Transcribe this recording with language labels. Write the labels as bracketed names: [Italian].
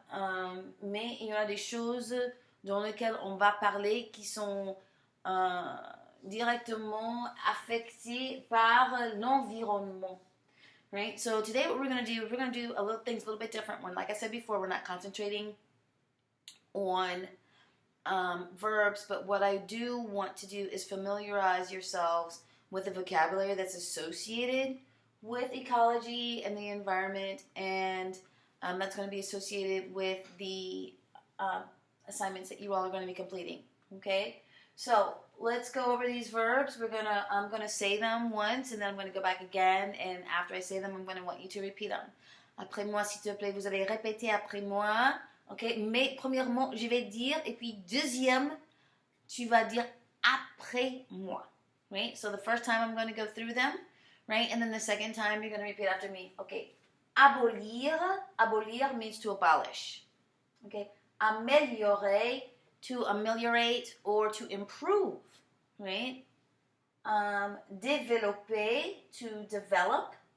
[French] Mais il y a des choses dans lesquelles on va parler qui sont directement affectées par l'environnement. [English] Right? So today what we're going to do a little things a little bit different. When, like I said before, we're not concentrating on verbs, but what I do want to do is familiarize yourselves with the vocabulary that's associated with ecology and the environment, and that's going to be associated with the assignments that you all are going to be completing. Okay? So let's go over these verbs. I'm gonna say them once, and then I'm gonna go back again. And after I say them, I'm gonna want you to repeat them. [French] Après moi, s'il te plaît, vous allez répéter après moi. Ok? Mais premièrement, je vais dire, et puis deuxième, tu vas dire après moi. [English] Right? So the first time I'm gonna go through them, right? And then the second time you're gonna repeat after me. Okay? Abolir means to abolish. Okay? Améliorer, to ameliorate or to improve, right? Développer, to develop.